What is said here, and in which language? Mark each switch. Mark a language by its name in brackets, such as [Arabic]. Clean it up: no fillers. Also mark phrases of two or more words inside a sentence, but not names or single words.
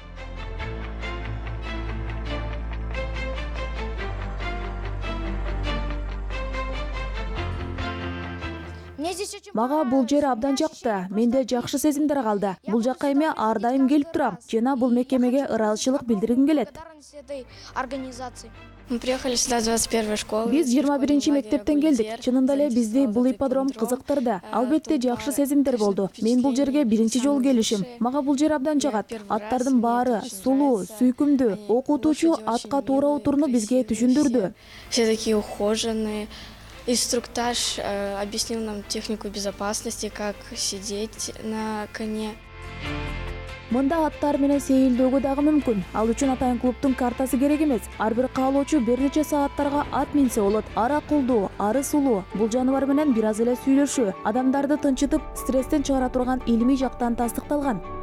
[Kyrgyz] Мага бул жер абдан жакты. Менде жакшы сезимдер калды. Бул жакка эми ар дайым келип турам. Жана бул мекемеге ыраазычылык билдиргим келет. [Russian] Мы приехали сюда с 21-й школы. [Kyrgyz] Биз 21-чи мектептен келдик. Чынында эле бизди бул ипподром кызыктырды. Албетте жакшы сезимдер болду. Мен бул жерге биринчи жолу келишим. Мага бул жер абдан жагат. Аттардын баары сулуу, сүйкүмдүү. Окутуучу атка туура отурууну бизге түшүндүрдү. [Russian] Все такие ухоженные. Инструктаж объяснил нам технику безопасности, как сидеть на коне. [Kyrgyz] Мында аттар менен сейилдөөгө дагы мүмкүн. Ал үчүн атайын клубтун картасы керек эмес. Ар бир каалоочу бир нече сааттарга ат минсе болот. Ара кулдуу, ары сулуу. Бул жаныбар менен бир аз эле сүйлөшүү, адамдарды тынчытып, стресстен чыгара турган илимий жактан тастыкталган.